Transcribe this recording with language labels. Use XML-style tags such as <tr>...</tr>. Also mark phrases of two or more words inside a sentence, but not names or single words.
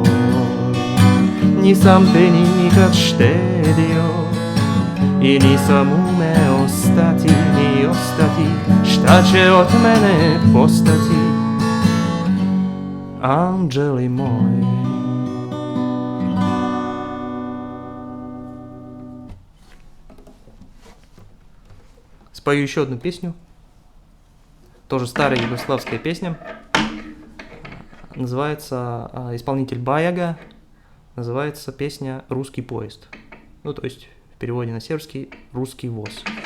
<sr>Nisam te nikad štedio i nisam umeo stati ni ostati, šta će od mene postati, anđeli moji.</sr> <ru>Спою еще одну песню, тоже старая югославская песня, называется исполнитель Баяга, называется песня «Русский поезд», ну то есть в переводе на сербский «Русский воз».</ru>